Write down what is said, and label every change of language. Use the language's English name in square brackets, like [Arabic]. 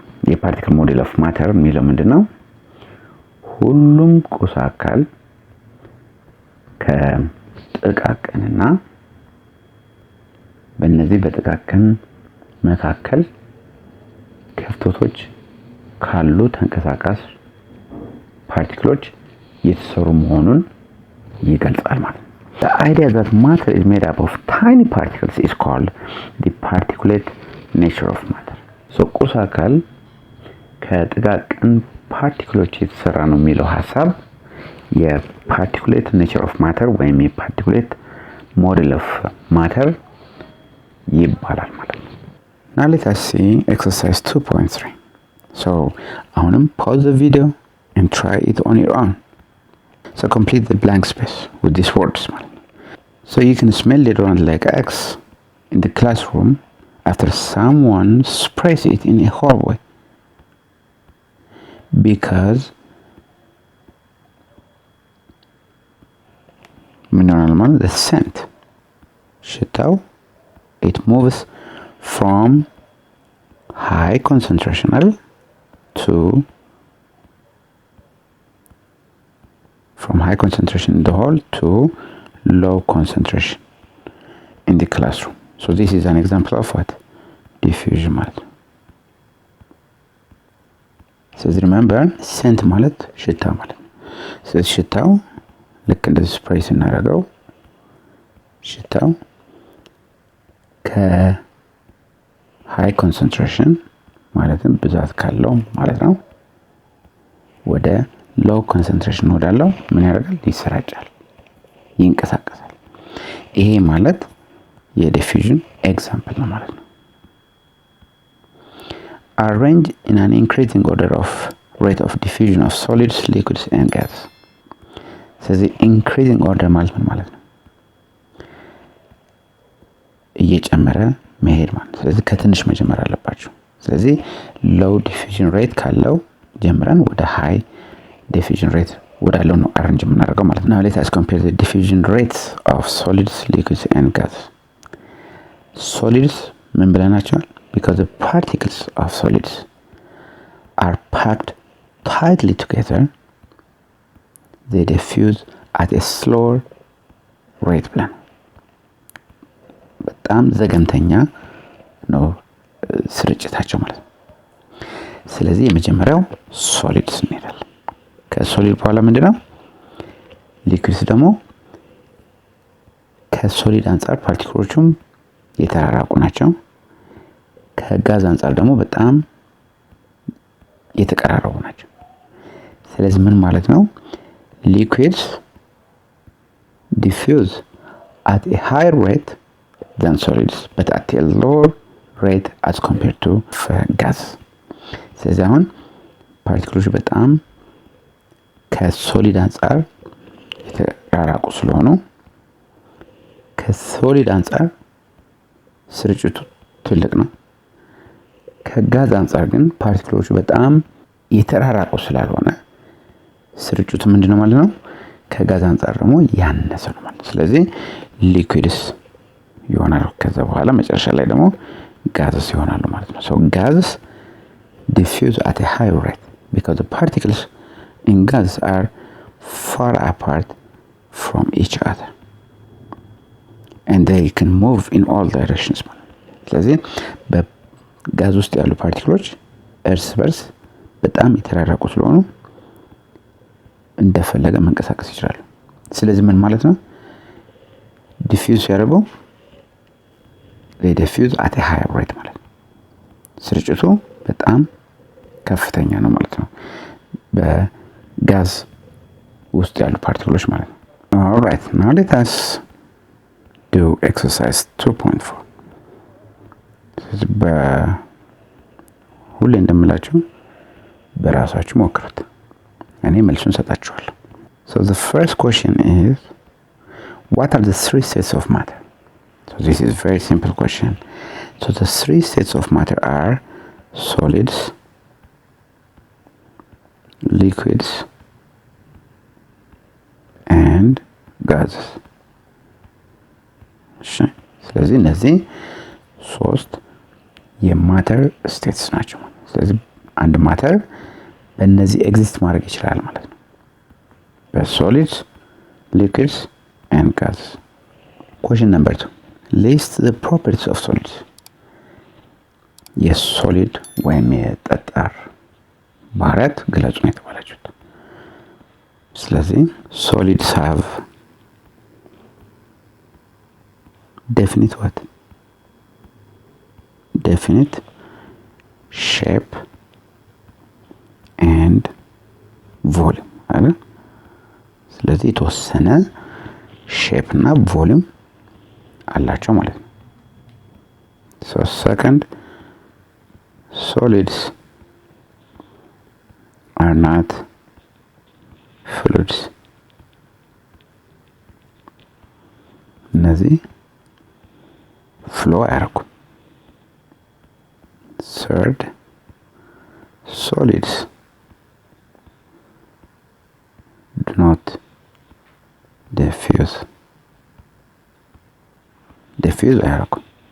[Amharic] የፓርቲክል ሞዴል ኦፍ ማተር የሚለው ምንድነው? ሁሉም ቁስ አካል ከጥቃቅንና በእነዚህ በጥቃቅን መካከል ክፍተቶች ካሉ ተንቀሳቃሽ ፓርቲክሎች የተሰሩ መሆኑን ይገልጻል ማለት ነው። [English] The idea that matter is made up of tiny particles is called the particulate nature of matter. [Amharic] So ቁስ አካል ከጥቃቅን ፓርቲክሎች የተሰራ ነው የሚለው ሐሳብ የፓርቲኩሌት ኔቸር ኦፍ ማተር ወይም የፓርቲኩሌት ሞዴል ኦፍ ማተር ይባላል ማለት ነው። [English] Now let us see exercise 2.3. So [Amharic] አሁንም [English] pause the video and try it on your own. So complete the blank space with these words [Amharic] ማለት ነው. [English] So you can smell deodorant like X in the classroom after someone sprays it in a hallway. Because [Amharic] ምን ይሆናል ማለት [English] the scent [Amharic] ሽታው [English] it moves from high concentration to in the hole to low concentration in the classroom. So this is an example of what? [Amharic] Diffusion ማለት ነው። ስለዚህ [English] remember scent [Amharic] ማለት ሽታ ማለት ነው። ስለዚህ ሽታው ልክ እንደዚህ ስፕሬይ ስናደርገው ሽታው ከሃይ ኮንሰንትሬሽን ማለትም ብዛት ካለው ማለት ነው ወደ ሎው ኮንሰንትሬሽን ወዳለው ምን ያደርጋል? ይሰራጫል፣ ይንቀሳቀሳል። ይሄ ማለት የዲፊውዥን ኤግዛምፕል ነው ማለት ነው። [English] Arrange in an increasing order of rate of diffusion of solids, liquids and gases. [Amharic] ስለዚህ [English] increasing order [Amharic] ማለት ምን ማለት ነው? እየጨመረ መሄድ ማለት። ስለዚህ ከትንሽ መጀመር አለባችሁ። ስለዚህ [English] low diffusion rate [Amharic] ካለው ጀምረን ወደ [English] high diffusion rate [Amharic] ወዳለው ነው አሬንጅ የምናደርገው ማለት ነው። [English] Now let us compare the diffusion rates of solids, liquids and gases. [Amharic] Solids ምን ብለናቸዋል? [English] Because the particles of solids are packed tightly together, they diffuse at a slower rate [Amharic] ብለን በጣም ዘገምተኛ ነው ስርጭታቸው ማለት ነው። ስለዚህ የመጀመሪያው ሶሊድስ እንሄዳለን። ከሶሊድ በኋላ ምንድነው? ሊኩዊድስ ደግሞ ከሶሊድ አንፃር ፓርቲክሎቹም የተራራቁ ናቸው። ከጋዝ አንፃር ደግሞ በጣም የተቀራረቡ ናቸው። ስለዚህ ምን ማለት ነው? [English] liquids diffuse at a higher rate than solids but at a lower rate as compared to gas. [Amharic] ስለዚህ አሁን ፓርቲክሎች በጣም ከሶሊድ አንፃር የተራራቁ ስለሆኑ ከሶሊድ አንፃር ስርጭቱ ትልቅ ነው። ከጋዝ አንፃር ግን ፓርቲክሎቹ በጣም የተራራቁ ስላልሆነ ስርጭቱ ምንድነው ማለት ነው? ከጋዝ አንፃር ደግሞ ያነሰ ነው ማለት ነው። [English] ስለዚህ ሊኩዊድስ ይሆናል። ከዛ በኋላ መጨረሻ ላይ ደግሞ ጋዝስ ይሆናሉ ማለት ነው። So gases diffuse at a high rate because the particles in gases are far apart from each other and they can move in all directions. [Amharic] ስለዚህ በጋዝ ውስጥ ያሉ ፓርቲክሎች እርስ በርስ በጣም የተራራቁ ስለሆኑ እንደፈለገ መንቀሳቀስ ይችላሉ። ስለዚህ ምን ማለት ነው? ዲፊውዝ ያደርገው [English] they diffuse at a higher rate [Amharic] ማለት ነው። ስርጭቱ በጣም ከፍተኛ ነው ማለት ነው በጋዝ ውስጥ ያሉ ፓርቲክሎች ማለት ነው። [English] All right, now let us do exercise 2.4. [Amharic] ሁሌ እንደምላችሁ በራሳችሁ ሞክሩት። እኔ መልሱን ሰጣችኋለሁ። [English] So the first question is, what are the three states of matter? So this is a very simple question. So the three states of matter are solids, liquids and gases. [Amharic] ስለዚህ እነዚህ ሶስት የማተር ስቴትስ ናቸው። ስለዚህ አንድ ማተር በእነዚህ ኤግዚስት ማድረግ ይችላል ማለት ነው። በሶሊድስ፣ [English] liquids and gases. Question number 2. List the properties of solids. [Amharic] የሶሊድ ወይም የጠጣር ባህሪያት ግለጹ ነው የተባላችሁት። ስለዚህ [English] solids have definite what? Definite shape and volume [Amharic] አይደል? ስለዚህ የተወሰነ ሼፕ እና ቮሊዩም አላቸው ማለት ነው። [English] So second, solids are not fluids. [Amharic] እነዚህ ፍሎ አያደርጉም። [English] Third, solids do not diffuse [Amharic] አያደርጉም።